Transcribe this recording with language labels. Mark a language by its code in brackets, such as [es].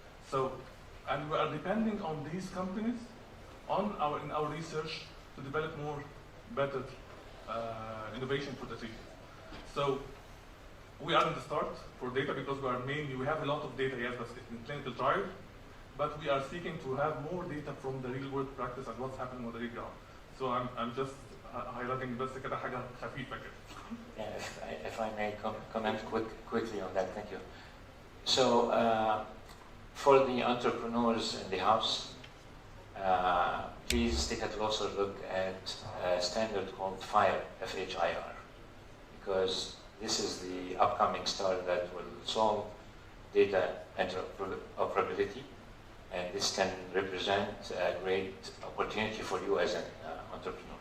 [en] So, and we are depending on these companies in our research to develop better innovation for the treatment. So we are in the start for data because we have a lot of data, yes, but in clinical trial, but we are seeking to have more data from the real world practice and what's happening on the real ground. So I'm just highlighting [ar] بس كده حاجة خفيفة كده. [en] Yeah, if I may comment quickly on that, thank you. So for the entrepreneurs in the house, please take a closer look at a standard called FHIR, F-H-I-R, because this is the upcoming standard that will solve data interoperability, and this can represent a great opportunity for you as an entrepreneur.